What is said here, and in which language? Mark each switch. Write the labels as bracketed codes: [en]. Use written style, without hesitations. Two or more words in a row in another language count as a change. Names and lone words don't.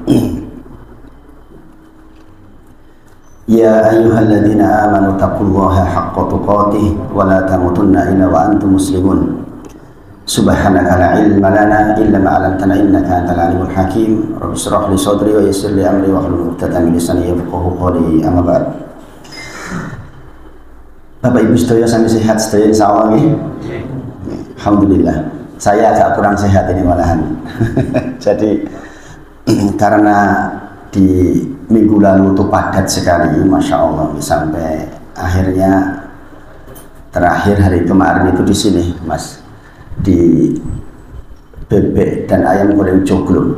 [ar] يا أيها الذين آمنوا اتقوا الله حق تقاته ولا تموتن إلا وأنتم مسلمون. سبحانك لا علم لنا إلا ما علمتنا إنك أنت العليم الحكيم. رب اشرح لي صدري ويسر لي أمري واحلل عقدة من لساني يفقهوا قولي. أما بعد. [jv] Bapak Ibu sedaya sami sehat sedaya insyaallah nggih. Alhamdulillah. [id] Saya agak kurang sehat ini malahan. Jadi karena di minggu lalu itu padat sekali, [ar] ما شاء الله, [id] sampai akhirnya terakhir hari kemarin itu di sini, Mas, di bebek dan ayam goreng joglo.